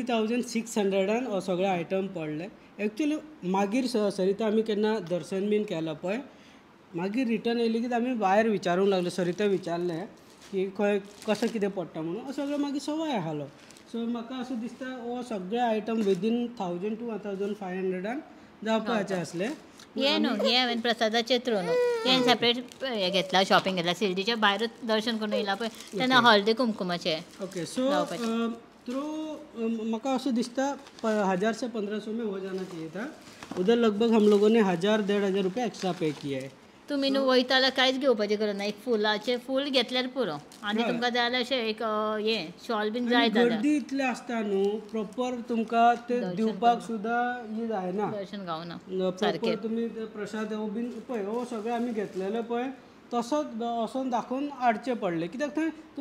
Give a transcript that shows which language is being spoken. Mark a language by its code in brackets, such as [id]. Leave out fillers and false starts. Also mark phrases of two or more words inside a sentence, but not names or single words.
[kok] 3,600 हो सगळे आयटम पडले एक्चुअली मागीर सरिता आमी केन्ना दर्शन बीन केला पळय मागीर रिटर्न येयली की आमी भायर विचारूंक लागले सरिता विचारलें की खंय कशें कितें पडटा म्हणून सगळें मागीर सवाय आसलो सो म्हाका असो दिसता हो सगळे आयटम विदीन 1,000 to 1,500 जावपाचे आसले हे न्हू हे हांवें प्रसादाचे थ्रू न्हू हे सेपरेट हे घेतला शॉपिंग घेतला शिर्डीच्या भायरूच दर्शन करून येयला पळय तेन्ना हळदी कुमकुमाचे [en] okay so through [kok] म्हाका असो दिसता [hi] 1,000 से 1,500 में हो जाना चाहिए था उधर लगभग हम लोगों ने 1,000-1,500 रुपये एक्स्ट्रा पे किया है [kok] तुमी न्हू वयता जाल्यार कांयच घेवपाचें गरज ना एक फुलाचे फूल घेतल्यार पुरो आनी तुमकां जाय जाल्यार अशें एक हे शॉल बीन जाय जाल्यार गर्दी इतली आसता न्हू प्रॉपर तुमकां ते दिवपाक सुद्दां हे जायना दर्शन गावना प्रॉपर तुमी प्रसाद हो बीन पळय हो सगळें आमी घेतलेले पळय तसोच वचोन दाखोवन हाडचें पडलें कित्याक थंय तुमी